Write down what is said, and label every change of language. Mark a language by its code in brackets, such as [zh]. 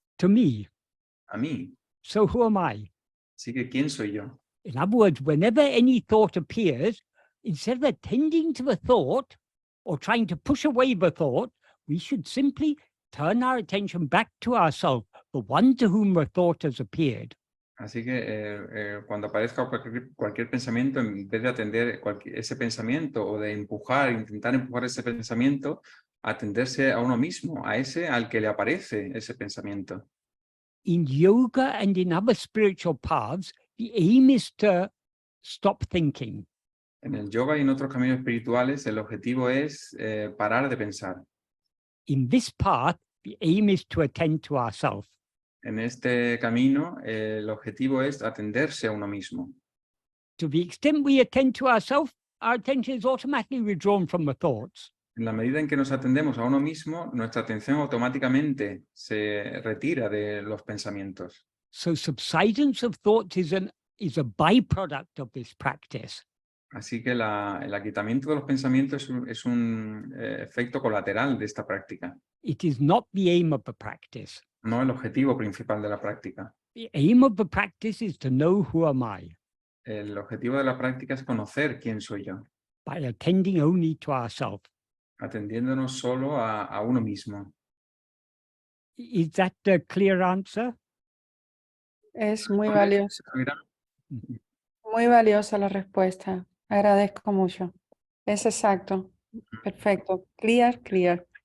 [en] To me. [es] A mí. [en] So who am I? [es] Así que ¿quién soy yo? [en] In other words, whenever any thought appears, instead of attending to the thought or trying to push away the thought, we should simply turn our attention back to ourselves, the one to whom the thought has appeared. [es] Así que cuando aparezca cualquier pensamiento, en vez de atender ese pensamiento o de intentar empujar ese pensamiento, atenderse a uno mismo, a ese al que le aparece ese pensamiento. [en] In yoga and in other spiritual paths, the aim is to stop thinking. [es] En el yoga y en otros caminos espirituales, el objetivo es parar de pensar. [en] In this path, the aim is to attend to ourselves. [es] En este camino, el objetivo es atenderse a uno mismo. [en] To the extent we attend to ourselves, our attention is automatically withdrawn from the thoughts. [es] En la medida en que nos atendemos a uno mismo, nuestra atención automáticamente se retira de los pensamientos. [en] So subsidence of thoughts is a byproduct of this practice. [es] Así que el aquitamiento de los pensamientos es un efecto colateral de esta práctica. [en] It is not the aim of the practice. [es] No el objetivo principal de la práctica. [en] The aim of the practice is to know who am I. [es] El objetivo de la práctica es conocer quién soy yo, [en] By attending only to ourselves. [es] atendiéndonos solo a uno mismo. [en] Is that a clear answer? [es] Es muy valioso. Mira, Muy valiosa la respuesta. Agradezco mucho. Es exacto. Perfecto. [en] Clear, clear.